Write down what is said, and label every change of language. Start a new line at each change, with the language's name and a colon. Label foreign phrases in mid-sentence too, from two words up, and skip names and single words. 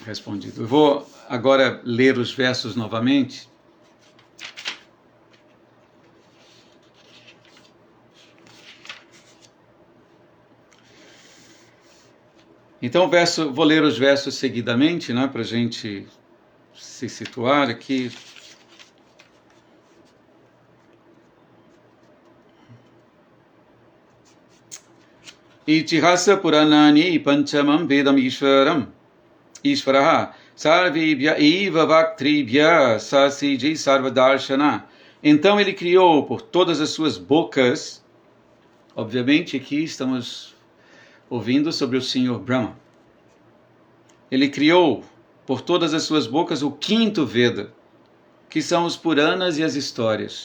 Portuguese: Eu vou agora ler os versos novamente. Então, vou ler os versos seguidamente, né, para a gente se situar aqui.
Sanskrit: Itihasa Puranani Panchamam Vedam Ishvaraha Sarvibhya Eva Vaktribhya Sasiji Sarvadarshana.
Portuguese: Então ele criou por todas as suas bocas, obviamente aqui estamos ouvindo sobre o Senhor Brahma. Ele criou por todas as suas bocas o quinto Veda, que são os Puranas e as histórias.